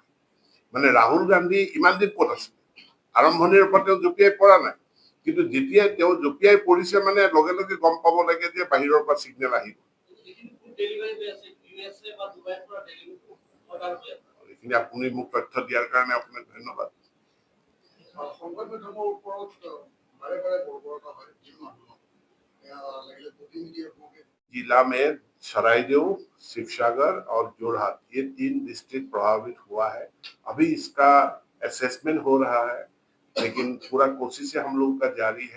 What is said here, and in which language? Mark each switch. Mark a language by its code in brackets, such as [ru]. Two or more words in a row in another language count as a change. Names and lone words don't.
[as] মানে ৰাহুল গান্ধী ইমান দিন ক'ত আছে? আৰম্ভণিৰ পৰা তেওঁ জঁপিয়াই পৰা নাই, কিন্তু যেতিয়াই তেওঁ জঁপিয়াই পৰিছে মানে লগে লগে গম পাব লাগে যে বাহিৰৰ পৰা চিগনেল আহিব। এইখিনি আপুনি মোক তথ্য দিয়াৰ কাৰণে আপোনাক ধন্যবাদ। [hi] जिला में सरायदेव, शिवसागर और जोरहाट ये 3 डिस्ट्रिक्ट प्रभावित हुआ है। अभी इसका असेसमेंट हो रहा है, लेकिन पूरा कोशिश हम लोग का जारी है।